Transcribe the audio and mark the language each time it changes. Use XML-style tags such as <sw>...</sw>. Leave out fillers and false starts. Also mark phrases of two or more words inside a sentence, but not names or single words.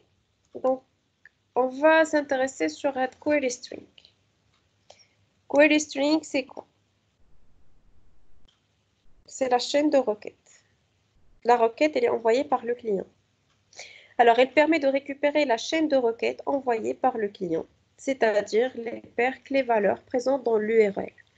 <fr>Donc, on va s'intéresser sur un</fr> <en>query string. Query string,</en> <fr>c'est quoi? C'est la chaîne de requêtes. La requête, elle est envoyée par le client. Alors, elle permet de récupérer la chaîne de requêtes envoyée par le client, c'est-à-dire les perques, les valeurs présentes dans l'URL.</fr>